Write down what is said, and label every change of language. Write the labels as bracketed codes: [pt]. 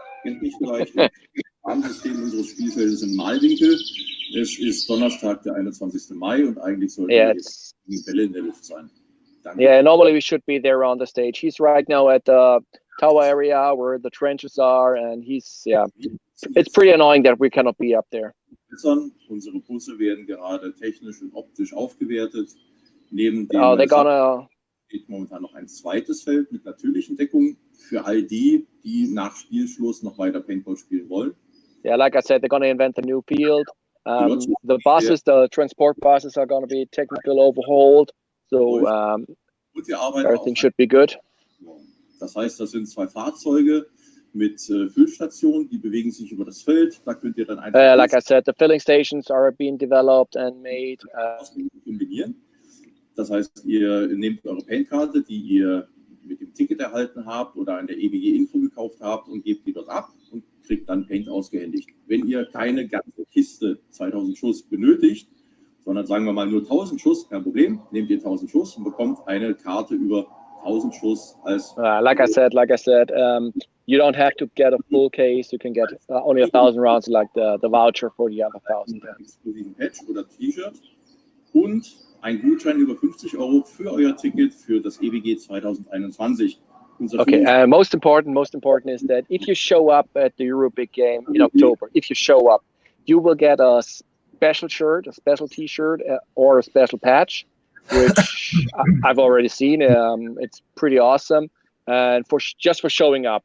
[de] Kennt mich vielleicht im Rahmensystem unseres Spielfeldes in Malwinkel. Es ist Donnerstag, der 21. Mai und eigentlich sollten wir jetzt die Bälle in der Luft sein. Danke. [en] Yeah, normally we should be there on the stage. He's right now at the tower area where the trenches are, and it's pretty annoying that we cannot be up there. [de] Unsere Busse werden gerade technisch und optisch aufgewertet. Neben dem steht momentan noch ein zweites Feld mit natürlichen Deckungen für all die nach Spielschluss noch weiter Paintball spielen wollen. [en] Yeah, like I said, they're going to invent a new field. The buses, the transport buses are going to be technical overhauled. So everything should be good. [de] Das heißt, das sind 2 Fahrzeuge mit Füllstationen, die bewegen sich über das Feld. Da könnt ihr dann einfach [en] like I said, the filling stations are being developed and made. [de] Kombinieren. Das heißt, ihr nehmt eure Paintkarte, die ihr mit dem Ticket erhalten habt oder an der EBG-Info gekauft habt und gebt die dort ab und kriegt dann Paint ausgehändigt. Wenn ihr keine ganze Kiste 2000 Schuss benötigt, sondern sagen wir mal nur 1000 Schuss, kein Problem, nehmt ihr 1000 Schuss und bekommt eine Karte über 1000 Schuss als... [en] Like I said, you don't have to get a full case. You can get only 1,000 rounds, like the voucher for the other 1,000. [de] Exklusiven Patch oder T-Shirt und ein Gutschein über 50 € für euer Ticket für das EBG 2021. [en] Okay, most important is that if you show up at the Euro Big Game in October, if you show up, you will get a special shirt, a special T-shirt, or a special patch, which I've already seen. It's pretty awesome, and just for showing up.